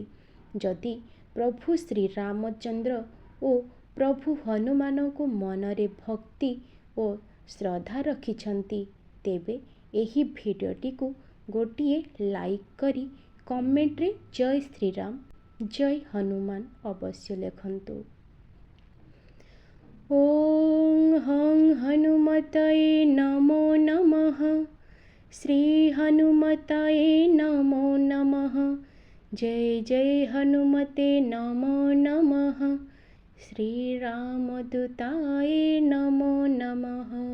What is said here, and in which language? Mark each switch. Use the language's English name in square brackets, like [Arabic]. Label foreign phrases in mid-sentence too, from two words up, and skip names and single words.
[Odia] ଯଦି ପ୍ରଭୁ ଶ୍ରୀ ରାମଚନ୍ଦ୍ର ଓ ପ୍ରଭୁ ହନୁମାନ କୁ ମନରେ ଭକ୍ତି ଓ ଶ୍ରଦ୍ଧା ରଖିଛନ୍ତି, ତେବେ ଏହି ଭିଡିଓଟି କୁ ଗୋଟିଏ ଲାଇକ କରି କମେଣ୍ଟ ରେ ଜୟ ଶ୍ରୀରାମ ଜୟ ହନୁମାନ ଅବଶ୍ୟ ଲେଖନ୍ତୁ। [Sanskrit] ओं हं हनुमतये नमो नमः। श्री हनुमतये नमो नमः। जय जय हनुमते नमो नमः। श्री रामदूताये नमो नमः।